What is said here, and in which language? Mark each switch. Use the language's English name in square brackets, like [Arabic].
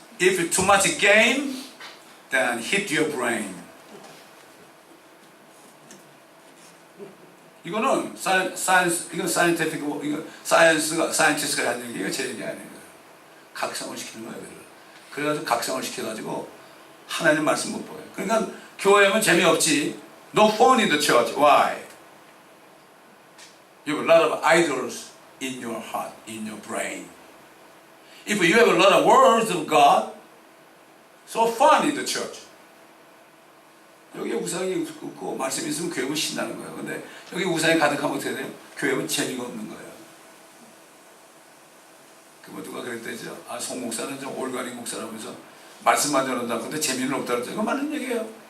[English] If too much game, then hit your brain. [Korean] 이거는 이건 사이언티픽이고 이거 사이언티스트가 하는 얘기가 제 얘기 아니에요. 각성을 시키는 거예요. 그래가지고 각성을 시켜가지고 하나님 말씀 못 보여요. 그러니까 교회하면 재미없지. [English] No fun in the church. Why? You have a lot of idols in your heart, in your brain. If you have a lot of words of God, so fun in the church. [Korean] 여기에 우상이 없고 말씀이 있으면 교회는 신나는 거예요. 근데 여기 우상이 가득하면 어떻게 돼요? 교회는 재미가 없는 거예요. 뭐 누가 그랬대죠. 송 목사는 좀 올가닉 목사라면서 말씀만 전한다. 근데 재미는 없다 그랬죠. 이거 맞는 얘기예요.